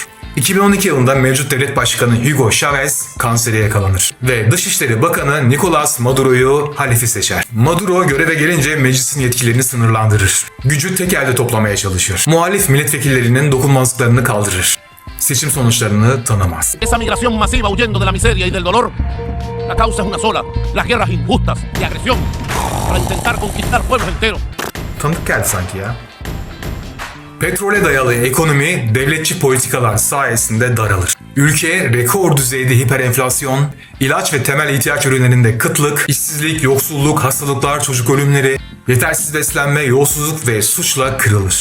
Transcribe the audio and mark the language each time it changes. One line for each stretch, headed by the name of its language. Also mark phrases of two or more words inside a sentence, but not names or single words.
Turkish: 2012 yılında mevcut devlet başkanı Hugo Chávez kansere yakalanır ve Dışişleri Bakanı Nicolás Maduro'yu halife seçer. Maduro göreve gelince meclisin yetkilerini sınırlandırır. Gücü tek elde toplamaya çalışır. Muhalif milletvekillerinin dokunmazlıklarını kaldırır. Seçim sonuçlarını tanımaz.
Spanish: Esa migración masiva huyendo de la miseria y del dolor, la causa es una sola, las guerras injustas y agresión para intentar conquistar pueblos enteros.
Turkish: Tanıdık geldi sanki ya. Petrole dayalı ekonomi devletçi politikalar sayesinde daralır. Ülke rekor düzeyde hiperenflasyon, ilaç ve temel ihtiyaç ürünlerinde kıtlık, işsizlik, yoksulluk, hastalıklar, çocuk ölümleri, yetersiz beslenme, yolsuzluk ve suçla kırılır.